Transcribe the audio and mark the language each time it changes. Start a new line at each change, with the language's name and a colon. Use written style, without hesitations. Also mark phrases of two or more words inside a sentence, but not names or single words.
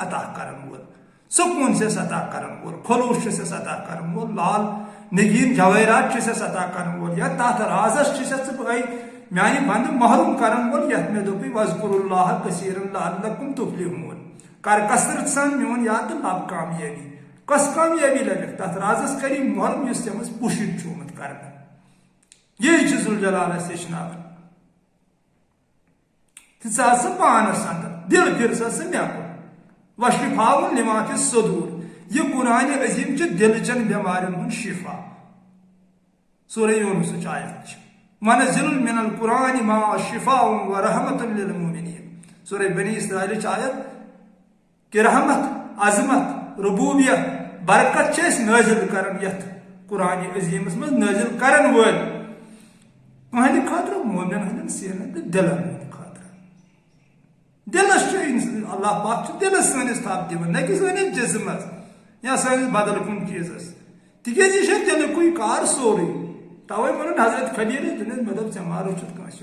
Kashmiri: عطا کرن وول سکوٗن چھُس عطا کرن وول خلوص چھُس عطا کرن وول لال نگین جوٲہرات چھُس عطا کرن وول یا تتھ رازس چھُس ژٕ بٲے میانہِ بندٕ محروم کرن وول یتھ مےٚ دوٚپُے
Arabic: وَاذْکُرُوا اللّٰهَ کثیٖرًا لَعَلَّکُم تُفلِحوٗن
Kashmiri: کر کثرت سان میون یاد تہٕ لب کامیٲبی کۄس کامیٲبی لبکھ تتھ رازس کری محروم یُس ژےٚ منٛز پوٗشِت چھُ آمُت کرنہٕ یی چھُ ذوالجلال اسہِ ہیٚچھناوان تہٕ ژٕ آس پانس اندر دل پھر سا سُہ مےٚ کُن
Arabic: وَشِفاءٌ لِمَا فِی الصُّدوٗر
Kashmiri: یہ قرآن عظیم چھُ دلچن بٮ۪مارٮ۪ن ہُنٛد شفا سورہ یوٗنُسٕچ آیت چھِ
Arabic: وَنَزِّلُ مِنَ الْقُرْآنِ مَا شِفَاءٌ وَرَحْمَةٌ لِلْمُؤْمِنِینَ
Kashmiri: سورہ بنی اسرائیلٕچ آیت کہ رحمت عظمت ربوبیت برکت چھِ أسۍ نٲزِل کران یتھ قرآن عظیمس منٛز نٲزِل کرن وٲلۍ تُہنٛدِ خٲطرٕ مومن ہٕنٛدٮ۪ن سینن تہٕ دلن ہٕنٛدِ خٲطرٕ دلس چھُ اللہ پاک چھُ دلس سٲنِس تھپھ دِوان نہ کہِ سٲنِس جسمس یا سٲنِس بدل کُنہِ چیٖزس تِکیٛازِ یہِ چھُ دلکُے کار سورُے توے ووٚنُن حضرت خلیٖلس دوٚپنس مےٚ دوٚپ ژےٚ ما روچھُتھ کٲنٛسہِ